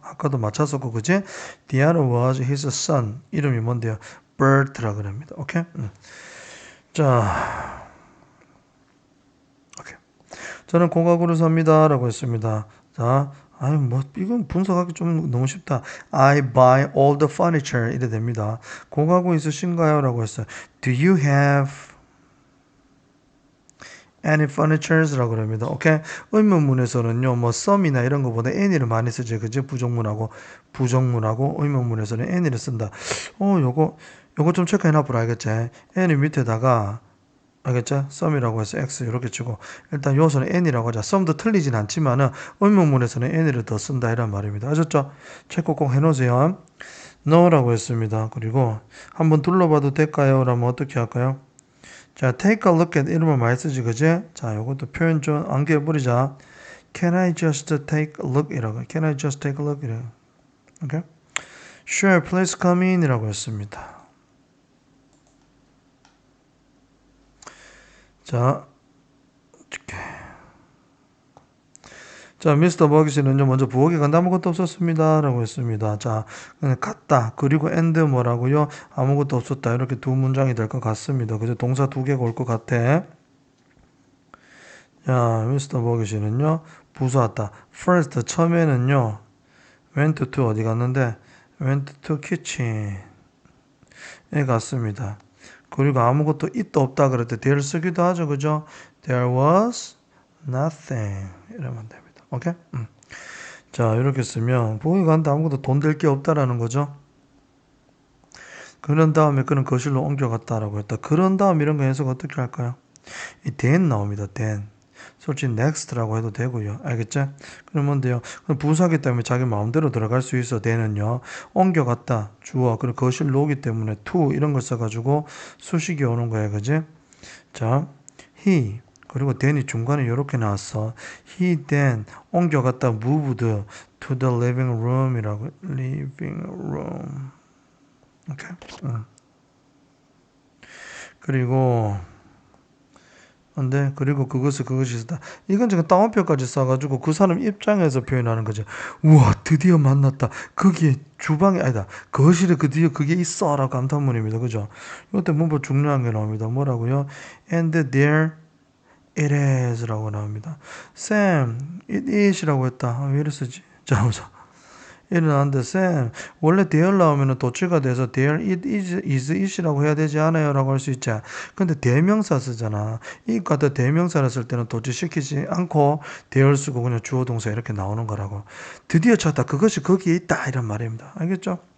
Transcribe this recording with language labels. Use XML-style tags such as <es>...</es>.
<ko>아까도 맞췄었고 그지? The other was his son. 이름이 뭔데요? Bert라 그럽니다. 오케이? 자, 오케이. 저는 고가구를 삽니다라고 했습니다. 자, 아니 뭐 이건 분석하기 좀 너무 쉽다.</ko> <en>I buy all the furniture 이래 됩니다.</en> <ko>고가구 있으신가요? 라고 했어요.</ko> <en>Do you have any furnitures?</en> <ko>라고 합니다. 오케이. 의문문에서는요, 뭐 some이나 이런 거보다 any를 많이 쓰죠. 그죠? 부정문하고 의문문에서는 any를 쓴다. 요거 좀 체크해 놔보라 알겠지? any 밑에다가 알겠죠? some이라고 해서 x 이렇게 치고 일단 요소는 n이라고 하자. some도 틀리진 않지만은 의문문에서는 n을 더 쓴다 이란 말입니다. 아셨죠? 체크 꼭 해놓으세요. no라고 했습니다. 그리고 한번 둘러봐도 될까요? 라면 어떻게 할까요? 자, take a look at 이름을 많이 쓰지, 그지? 자, 요것도 표현 좀 안겨버리자.</ko> <en>Can I just take a look? 이라고. Can I just take a look? 이라고. 오케이? Sure, please come in 이라고 했습니다.</en> <ko>자, 미스터 버기씨는요, 먼저 부엌에 간다 아무것도 없었습니다. 라고 했습니다. 자, 갔다. 그리고 and 뭐라고요? 아무것도 없었다. 이렇게 두 문장이 될 것 같습니다. 그죠? 동사 두 개가 올 것 같아. 자, 미스터 버기씨는요, 부서 왔다.</ko> <en>first, 처음에는요, went to 어디 갔는데, went to kitchen에 갔습니다.</en> <ko>그리고 아무것도 있다 없다 그럴 때 there 쓰기도 하죠. 그죠? There was nothing. 이러면 됩니다. 오케이? 자, 이렇게 쓰면 부엌에 갔는데 아무것도 돈 될 게 없다라는 거죠. 그런 다음에 그는 거실로 옮겨갔다라고 했다. 그런 다음 이런 거 해석 어떻게 할까요? 이 then 나옵니다. then. 솔직히 next라고 해도 되고요. 알겠죠? 그럼 뭔데요? 그럼 부사기 때문에 자기 마음대로 들어갈 수 있어. then은요. 옮겨갔다. 주어. 그리고 거실로 오기 때문에 to 이런 걸 써가지고 수식이 오는 거야. 그지? 자, he. 그리고 then이 중간에 이렇게 나왔어.</ko> <en>He then 옮겨갔다 moved to the living room이라고. living room. 오케이.</en> <ko>그리고 그것이 있었다. 이건 지금 따옴표까지 써가지고 그 사람 입장에서 표현하는 거죠. 우와, 드디어 만났다. 거기에 주방이 아니다. 거실에 드디어 그게 있어라고 감탄문입니다. 그죠? 이때 문법 중요한 게 나옵니다. 뭐라고요?</ko> <en>And there it is 라고 나옵니다. Sam, it is 라고 했다.</en> <ko>왜 이래 쓰지? 자, 보자. 일어나는데 쌤 원래 there 나오면 도치가 돼서 there it is it 이라고 해야 되지 않아요? 라고 할 수 있지. 근데 대명사 쓰잖아. 이 같은 대명사를 쓸 때는 도치시키지 않고 there 쓰고 그냥 주어 동사 이렇게 나오는 거라고. 드디어 찾다. 그것이 거기에 있다. 이런 말입니다. 알겠죠?</ko>